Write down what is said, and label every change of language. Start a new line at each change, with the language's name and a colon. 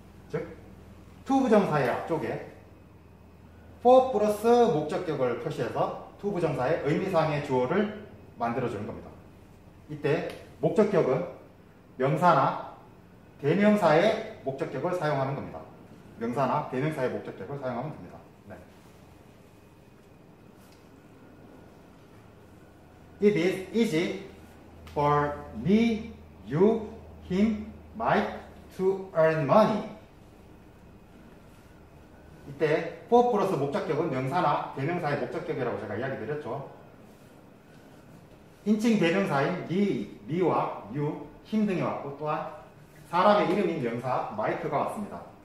Korean: 즉 to 부정사의 앞쪽에 for 플러스 목적격을 표시해서 to 부정사의 의미상의 주어를 만들어주는 겁니다. 이때 목적격은 명사나 대명사의 목적격을 사용하는 겁니다. 명사나 대명사의 목적격을 사용하면 됩니다. 네.
English: It is easy for me, you, him, Mike to earn money.
Korean: 이때 for 플러스 목적격은 명사나 대명사의 목적격이라고 제가 이야기 드렸죠. 인칭 대명사인 me와 you, him 등이 왔고 또한 사람의 이름인 명사 마이크가 왔습니다.